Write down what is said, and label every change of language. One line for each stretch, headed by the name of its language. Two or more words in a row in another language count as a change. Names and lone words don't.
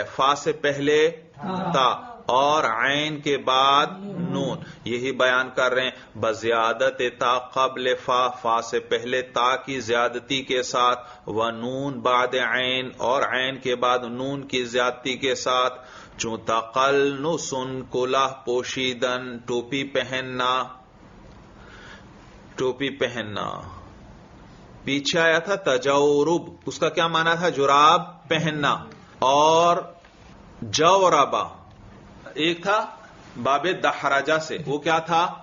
Urdu: فا سے پہلے تا اور عین کے بعد نون. یہی بیان کر رہے ہیں.
Persian: بزیادت تا قبل فا،
Urdu: فا سے پہلے تا کی زیادتی کے ساتھ،
Persian: و نون بعد عین
Urdu: اور عین کے بعد نون کی زیادتی کے ساتھ.
Persian: چون تقلنسن کلاه پوشیدن،
Urdu: ٹوپی پہننا. ٹوپی پہننا. پیچھے آیا تھا تجورب، اس کا کیا معنی تھا؟ جراب پہننا. اور جوربا ایک تھا باب دحرجہ سے، وہ کیا تھا؟